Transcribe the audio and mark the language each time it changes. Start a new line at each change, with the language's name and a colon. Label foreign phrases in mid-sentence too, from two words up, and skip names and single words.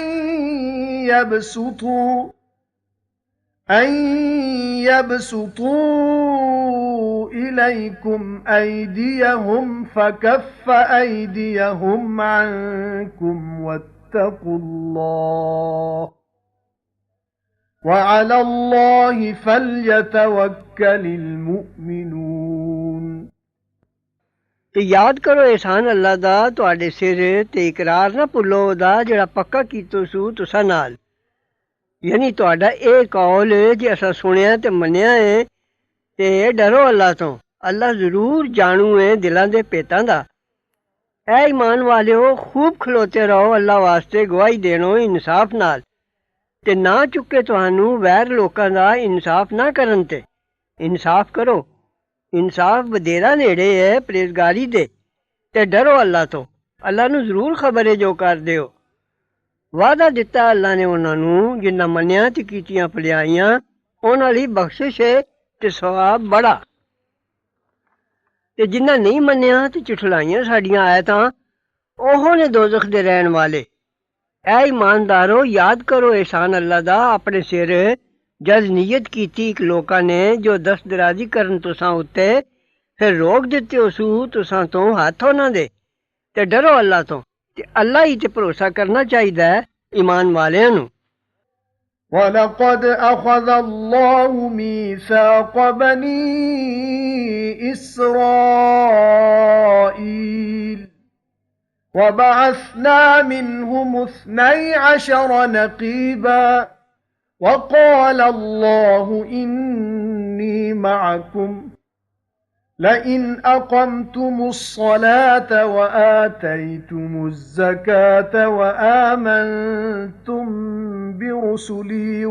Arabic: أن يبسطوا إليكم أيديهم فكف أيديهم عنكم واتقوا الله وعلى الله فليتوكل المؤمنون
Punjabi: تے یاد کرو احسان اللہ دا تواڈے سر تے اقرار نہ بھلو دا جڑا پکا کیتو سو تساں نال، یعنی تواڈا اے قول جے اساں سنیا تے منیا ہے تے ڈرو اللہ تو، اللہ ضرور جانو ہے دلاں دے پیتاں دا۔ اے ایمان والیو خوب کھلوتے رہو اللہ واسطے گواہی دینو انصاف نال، تے نہ چکے تہانوں غیر لوکاں دا انصاف نہ کرن تے انصاف کرو۔ انصاف بدیرا نیڑے ہے پرہیزگاری دے، تے ڈرو اللہ تو، اللہ نو ضرور خبر ہے جو کر دیو۔ وعدہ دتا اللہ نے انہاں نوں جنہاں منیا تے کیتیاں بھلائیاں، انہاں لئی بخشش ہے تے ثواب بڑا، تے جنہاں نہیں منیا تے چٹھلائیاں ساڈیاں آیتاں، اوہو نے دوزخ دے رہن والے۔ اے ایماندارو یاد کرو احسان اللہ دا اپنے سر جد نیت کیتی ایک لوکاں نے جو دست درازی کرن تساں اُتے، پھر روک دتے اسو تساں تو ہاتھ نہ دے، تے ڈرو اللہ تو، تے اللہ ہی تے بھروسہ کرنا چاہیدا ہے ایمان والیاں نوں۔
Arabic: وَلَقَدْ أَخَذَ اللَّهُ مِيثَاقَ بَنِي إِسْرَائِيلَ وَبَعَثْنَا مِنْهُمُ 12 نَقِيبًا وَقَالَ اللَّهُ إِنِّي مَعَكُمْ لَئِنْ أَقَمْتُمُ الصَّلَاةَ وَآتَيْتُمُ الزَّكَاةَ وَآمَنْتُمْ بِرُسُلِي